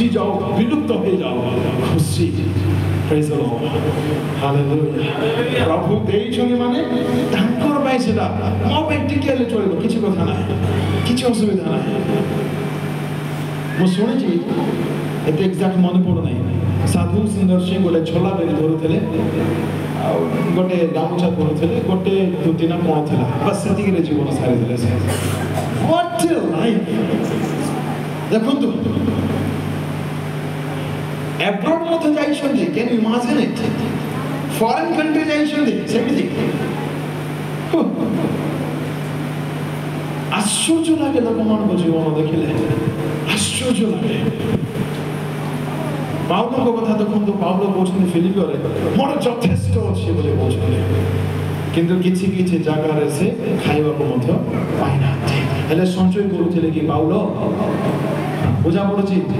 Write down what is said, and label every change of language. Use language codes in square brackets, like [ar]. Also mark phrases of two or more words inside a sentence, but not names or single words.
[or] ଯାଉ ବିଲୁପ୍ତ ହେଇଯାଉ ଖୁସି [en] praise the Lord hallelujah [or] ପ୍ରଭୁ ଦେଇଛନ୍ତି ମାନେ ତାଙ୍କର ପାଇଁ ସେଟା ମୋ ପାଇଁ ଟିକେ ହେଲେ ଚଳିବ କିଛି କଥା ନାହିଁ କିଛି ଅସୁବିଧା ନାହିଁ ମୁଁ ଶୁଣିଛି ଏତେ ଏକ୍ଜାକ୍ଟ ମନେ ପଡୁନାହିଁ ସାଧୁ ସୁନ୍ଦର ସିଂ ଗୋଟେ ଛୋଲା ବେରି ଧରୁଥିଲେ ଆଉ ଗୋଟେ ଗାମୁଛା ଧରୁଥିଲେ ଗୋଟେ ଧୋତି ନା କ'ଣ ଥିଲା ବାସ୍ ସେତିକିରେ ଜୀବନ ସାରିଥିଲେ ସେ [en] What a life! [or] ଦେଖନ୍ତୁ abroad ମଧ୍ୟ ଯାଇଛନ୍ତି [en] can you imagine it foreign country [or] ଯାଇଛନ୍ତି ସେମିତି ଆଶ୍ଚର୍ଯ୍ୟ ଲାଗେ ଲୋକମାନଙ୍କ ଜୀବନ ଦେଖିଲେ ଆଶ୍ଚର୍ଯ୍ୟ ଲାଗେ ପାଉଲଙ୍କ କଥା ଦେଖନ୍ତୁ ପାଉଲ କହୁଛନ୍ତି ଫିଲିପିରେ ମୋର ଯଥେଷ୍ଟ ଅଛି ବୋଲି କହୁଛନ୍ତି କିନ୍ତୁ କିଛି କିଛି ଜାଗାରେ ସେ ଖାଇବାକୁ ମଧ୍ୟ ପାଇନାହାନ୍ତି ହେଲେ ସଞ୍ଚୟ କରୁଥିଲେ କି ପାଉଲ ବୁଝା ପଡୁଛି